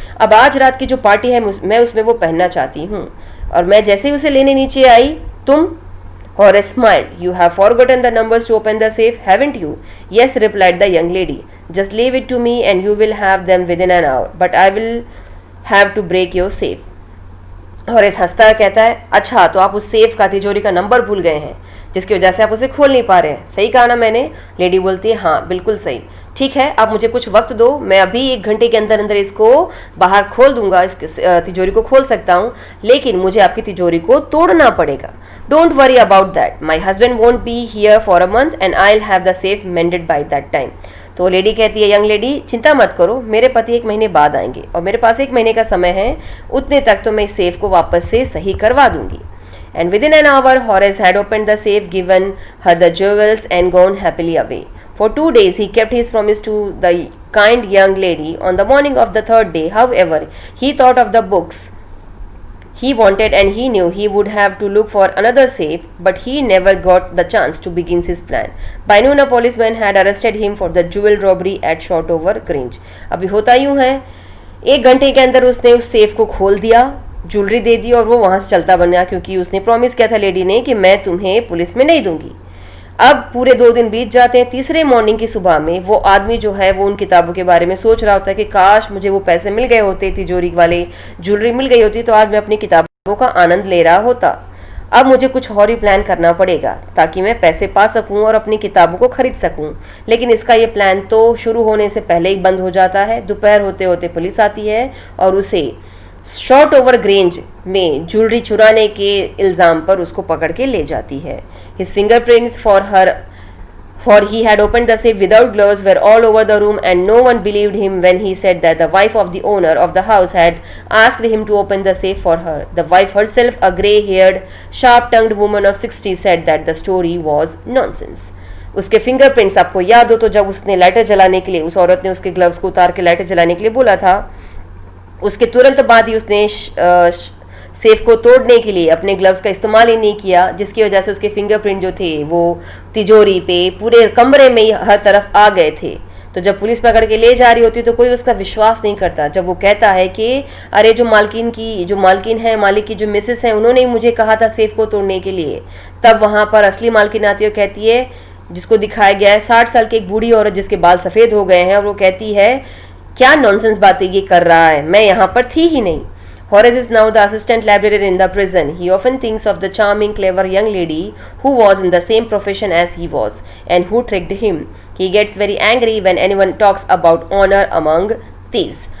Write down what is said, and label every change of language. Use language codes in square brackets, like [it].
[hi] अब आज रात की जो पार्टी है मैं उसमें वो पहनना चाहती हूँ, और मैं जैसे ही उसे लेने नीचे आई तुम। [en] Horace smiled. You have forgotten the numbers to open the safe, haven't you? Yes, replied the young lady. Just leave it to me and you will have them within an hour, but I will have to break your safe. [hi] Horace हंसता कहता है अच्छा तो आप उस safe का तिजोरी का नंबर भूल गए हैं जिसकी वजह से आप उसे खोल नहीं पा रहे हैं, सही कहा ना मैंने? लेडी बोलती है हाँ बिल्कुल सही। ठीक है आप मुझे कुछ वक्त दो, मैं अभी 1 घंटे के अंदर अंदर इसको बाहर खोल दूंगा, इस तिजोरी को खोल सकता हूँ, लेकिन मुझे आपकी तिजोरी को तोड़ना पड़ेगा। [en] Don't worry about that, my husband won't be here for a month and I will have the safe mended by that time. [hi] तो लेडी कहती है यंग लेडी चिंता मत करो, मेरे पति 1 महीने बाद आएंगे और मेरे पास 1 महीने का समय है, उतने तक तो मैं इस सेफ को वापस से सही करवा दूंगी। [en] And within an hour, Horace had opened the safe, given her the jewels and gone happily away. For 2 days he kept his promise to the kind young lady. On the morning of the 3rd day, however, he thought of the books he wanted and he knew he would have to look for another safe, but he never got the chance to begin his plan. By noon a policeman had arrested him for the jewel robbery at Shotover Grange. [hi] अभी होता यूं है 1 घंटे के अंदर उसने उस safe को खोल दिया, ज्वेलरी दे दी और वो वहां से चलता बना, क्योंकि उसने प्रॉमिस किया था लेडी ने कि मैं तुम्हें पुलिस में नहीं दूंगी। अब पूरे 2 दिन बीत जाते हैं। तीसरे मॉर्निंग की सुबह में वो आदमी जो है वो उन किताबों के बारे में सोच रहा होता है कि काश मुझे वो पैसे मिल गए होते, तिजोरी वाले ज्वेलरी मिल गई होती तो आज मैं अपनी किताबों का आनंद ले रहा होता। अब मुझे कुछ और ही प्लान करना पड़ेगा ताकि मैं पैसे पा सकूं और अपनी किताबों को खरीद सकूं। लेकिन इसका ये प्लान तो शुरू होने से पहले ही बंद हो जाता है। दोपहर होते होते पुलिस आती है और उसे शॉर्ट ओवर ग्रेंज में ज्वेलरी चुराने के इल्ज़ाम पर उसको पकड़ के ले जाती है। [en] His fingerprints for he had opened the safe without gloves were all over the room, and no one believed him when he said that the wife of the owner of the house had asked him to open the safe for her. The wife herself, a grey-haired, sharp-tongued woman of 60, said that the story was nonsense. [hi] उसके fingerprints आपको याद हो तो जब उसने lighter जलाने के लिए, उस औरत ने उसके ग्लव्स को उतार के लाइटर जलाने के लिए बोला था, उसके तुरंत बाद ही उसने सेफ को तोड़ने के लिए अपने ग्लव्स का इस्तेमाल ही नहीं किया, जिसकी वजह से उसके फिंगरप्रिंट जो थे वो तिजोरी पे पूरे कमरे में ही हर तरफ आ गए थे। तो जब पुलिस पकड़ के ले जा रही होती तो कोई उसका विश्वास नहीं करता जब वो कहता है कि अरे जो मालकिन है, मालिक की जो मिसेस है, उन्होंने ही मुझे कहा था सेफ को तोड़ने के लिए। तब वहाँ पर असली मालकिन आती है और कहती है, जिसको दिखाया गया है 60 साल की एक बूढ़ी औरत जिसके बाल सफ़ेद हो गए हैं, और वो कहती है क्या नॉनसेंस बातें ये कर रहा है, मैं यहाँ पर थी ही नहीं। [en] Horace is now the assistant librarian in the prison. He often thinks of the charming, clever young lady who was in the same profession as he was and who tricked him. He gets very angry when anyone talks about honor among thieves.